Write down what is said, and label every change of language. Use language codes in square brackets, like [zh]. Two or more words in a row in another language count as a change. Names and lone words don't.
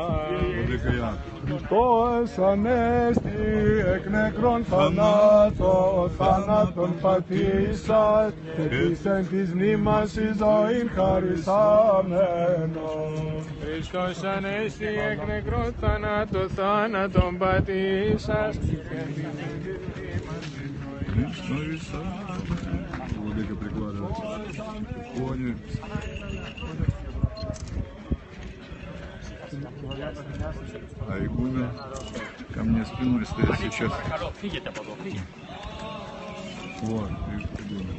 [el] Χριστός ανέστη εκ νεκρών θανάτων πατήσας και εν της μνήμας εις ζωήν χαρισάμενος. Χριστός ανέστη εκ νεκρών θανάτων πατήσας και εν της μνήμας [ru] Владыка прикладывает иконе. А игумен ко мне спиной стоит сейчас. Вот, игумен.